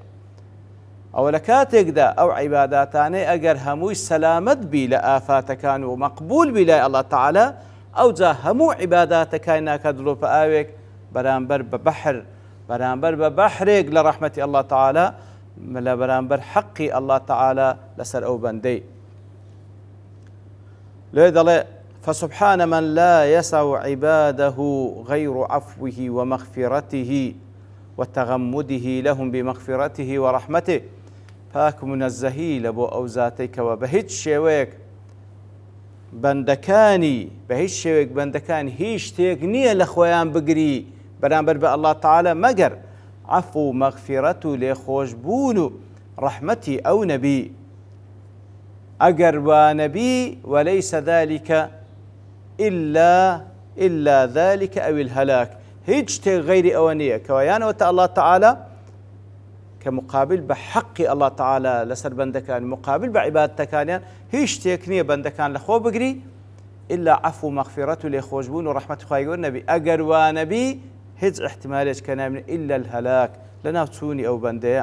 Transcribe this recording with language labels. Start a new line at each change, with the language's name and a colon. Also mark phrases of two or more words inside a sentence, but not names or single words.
Central Kurdish: ئەوە لە کاتێکدا ئەو عیباداتانەی ئەگەر هەمووی سەلامەت بی لە ئافاتەکان و مەقبول بی لای ئەڵڵا تەعالە ئەوجا هەموو عیباداتەکانی ناکات دڵۆپە ئاوێک بەرامبەر بە بەحر بەرامبەر بە بەحرێک لە ڕەحمەتی ئەڵڵا تەعالە لە بەرامبەر حەقی ئەڵڵا تەعالە لەسەر ئەو بەندەی. لێ دەڵێ
Arabic: فسبحان من لا يسع عباده غير عفوه ومغفرته وتغمده لهم بمغفرته ورحمته.
Central Kurdish: پاک منەزەهی لە بۆ ئەو زاتەی کەوە بە هیچ شێوەیەک بەندەکان هیچ شتێک نییە لە خۆیان بگری بەرامبەر بە ئەڵڵا تەعالە مەگەر عەفو و مەغفیرەت و لێخۆشبوون و ڕەحمەتی ئەو نەبی. ئەگەر وانەبی
Arabic: وەلەیسە ذلكە إلا ذلك أو الهلاك
Central Kurdish: هیچ شتێک غەیری ئەوە نییە کەوە یانەوەتە ئەڵڵا تەعالە کە مقابل بە حەقی ئەڵڵا تەعالە لەسەر بەندەکان مقابل بە عیبادەتەکانیان هیچ شتێک نییە بەندەکان لە خۆ بگری إلا عەفو و مەغفیرەت و لێخۆشبوون و ڕەحمەتی خوای گەورە نەبی. ئەگەر وانەبی هیچ احتیمالێک کە نامێنێت
Arabic: إلا الهلاك
Central Kurdish: لە ناو چوونی ئەو بەندەیە.